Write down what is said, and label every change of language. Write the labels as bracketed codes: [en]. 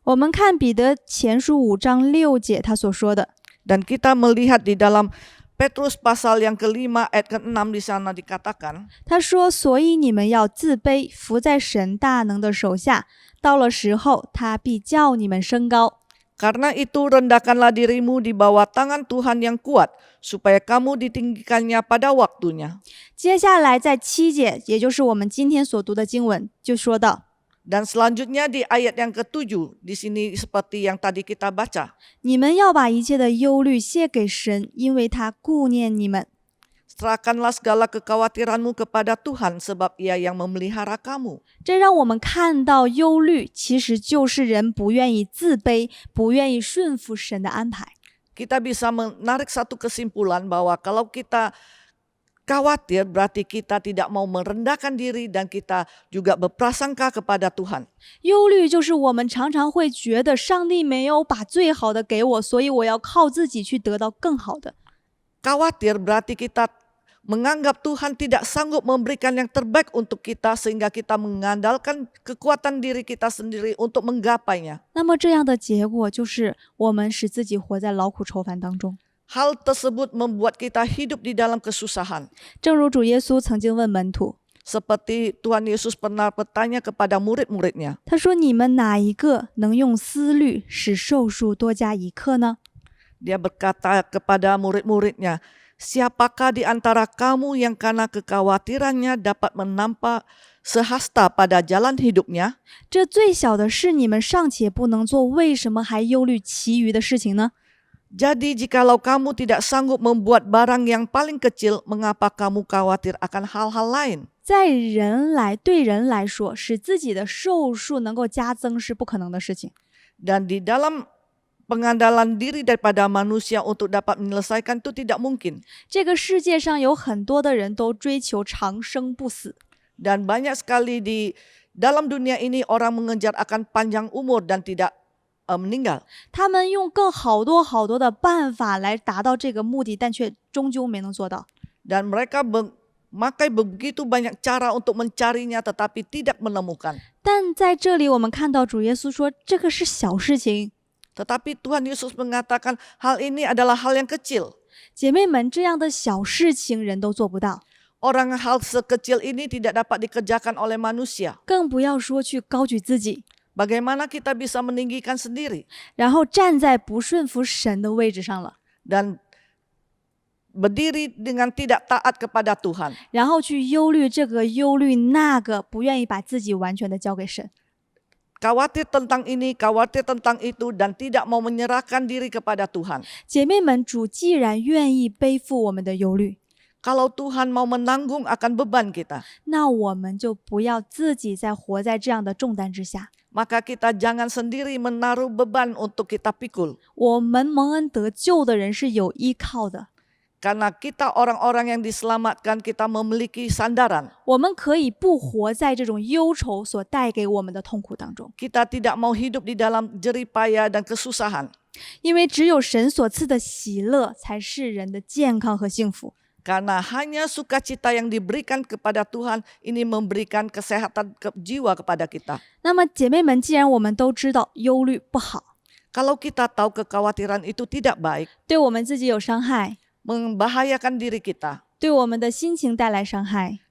[zh] 我们看彼得前书5章6节他所说的， [id] Dan kita melihat di dalam Petrus pasal yang kelima ayat ke-6 di sana dikatakan, [zh] 他说：“所以你们要自卑，伏在神大能的手下，到了时候，他必叫你们升高。” [id] Karena itu rendahkanlah dirimu di bawah tangan Tuhan yang kuat, supaya kamu ditinggikannya pada waktunya. [zh] 接下来在7节，也就是我们今天所读的经文，就说到， [id] Dan selanjutnya di ayat yang ke-7, di sini seperti yang tadi kita baca. [zh] 你们要把一切的忧虑卸给神，因为他顾念你们。 [id] Serahkanlah segala kekhawatiranmu kepada Tuhan sebab Ia yang memelihara kamu. [zh] 这让我们看到，忧虑其实就是人不愿意自卑，不愿意顺服神的安排。 [id] Kita bisa menarik satu kesimpulan bahwa kalau kita khawatir berarti kita tidak mau merendahkan diri dan kita juga berprasangka kepada Tuhan. [zh] 忧虑就是我们常常会觉得上帝没有把最好的给我，所以我要靠自己去得到更好的。 [id] Khawatir berarti kita menganggap Tuhan tidak sanggup memberikan yang terbaik untuk kita sehingga kita mengandalkan kekuatan diri kita sendiri untuk menggapainya. [zh] 那么这样的结果就是我们使自己活在劳苦愁烦当中。 [id] Hal tersebut membuat kita hidup di dalam kesusahan. [zh] 正如主耶稣曾经问门徒， [id] Seperti Tuhan Yesus pernah bertanya kepada murid-muridnya. [zh] 他说：“你们哪一个能用思虑使寿数多加一刻呢？” [id] Dia berkata kepada murid-muridnya, siapakah di antara kamu yang karena kekhawatirannya dapat menampak sehasta pada jalan hidupnya? [zh] 这最小的事你们尚且不能做，为什么还忧虑其余的事情呢？ [id] Jadi jikalau kamu tidak sanggup membuat barang yang paling kecil, mengapa kamu khawatir akan hal-hal lain? [zh] 对人来说，使自己的寿数能够加增是不可能的事情。 [id] Dan di dalam pengandalan diri daripada manusia untuk dapat menyelesaikan itu tidak mungkin. [zh] 这个世界上有很多的人都追求长生不死， [id] Dan banyak sekali di dalam dunia ini orang mengejar akan panjang umur dan tidak meninggal. [zh] 他们用更好多的办法来达到这个目的，但却终究没能做到。 [id] Dan mereka memakai begitu banyak cara untuk mencarinya tetapi tidak menemukan. [zh] 但在这里，我们看到主耶稣说，这个是小事情。 [id] Tetapi Tuhan Yesus mengatakan hal ini adalah hal yang kecil. [zh] 姐妹们，这样的小事情人都做不到， [id] Orang hal sekecil ini tidak dapat dikerjakan oleh manusia. [zh] 更不要说去高举自己， [id] Bagaimana kita bisa meninggikan sendiri [zh] 然后站在不顺服神的位置上了， [id] dan berdiri dengan tidak taat kepada Tuhan. [zh] 然后去忧虑这个忧虑那个，不愿意把自己完全的交给神。 [id] Khawatir tentang ini, khawatir tentang itu dan tidak mau menyerahkan diri kepada Tuhan. [zh] 姐妹们，主既然愿意背负我们的忧虑， [id] Kalau Tuhan mau menanggung akan beban kita, [zh] 那我们就不要自己再活在这样的重担之下。 [id] maka kita jangan sendiri menaruh beban untuk kita pikul. [zh] 我们蒙恩得救的人是有依靠的， [id] Karena kita orang-orang yang diselamatkan, kita memiliki sandaran. [zh] 我们可以不活在这种忧愁所带给我们的痛苦当中， [id] Kita tidak mau hidup di dalam jeripaya dan kesusahan. [zh] 因为只有神所赐的喜乐才是人的健康和幸福。 [id] Karena hanya sukacita yang diberikan kepada Tuhan ini memberikan kesehatan jiwa kepada kita. [zh] 那么姐妹们，既然我们都知道忧虑不好， [id] Kalau kita tahu kekhawatiran itu tidak baik, [zh] 对我们自己有伤害， [id] membahayakan diri kita, [zh] 对我们的心情带来伤害，